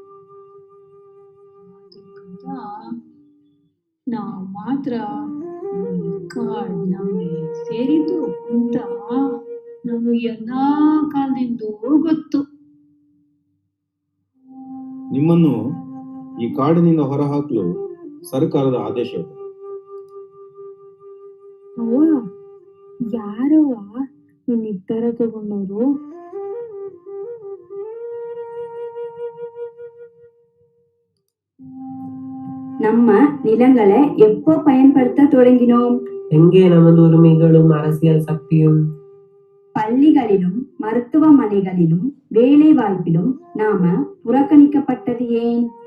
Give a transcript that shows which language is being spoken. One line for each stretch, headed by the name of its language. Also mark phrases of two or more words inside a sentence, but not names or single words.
Kannada: ಅದಕ್ಕಂತ ನಾವು ಮಾತ್ರ ಈ ಕಾಡ್ ನಮ್ಗೆ ಸೇರಿದ್ದು ಅಂತ ನಮಗೆ ಎಲ್ಲಾ ಕಾಲದಿಂದೂ ಗೊತ್ತು. ನಿಮ್ಮನ್ನು ಈ ಕಾಡಿನಿಂದ ಹೊರಹಾಕಲು ಸರ್ಕಾರದ ಆದೇಶ ಇದೆ. ಯಾರವ್ವ ಈ ನಿರ್ಧಾರ ತಗೊಂಡವರು?
Tamil: நம்ம நிலங்களை எப்போ பயன்படுத்த தொடங்கினோம்? எங்கே நமது உரிமைகளும் அரசியல் சக்தியும்? பள்ளிகளிலும் மருத்துவமனைகளிலும் வேலை வாய்ப்பிலும் நாம புறக்கணிக்கப்பட்டது ஏன்?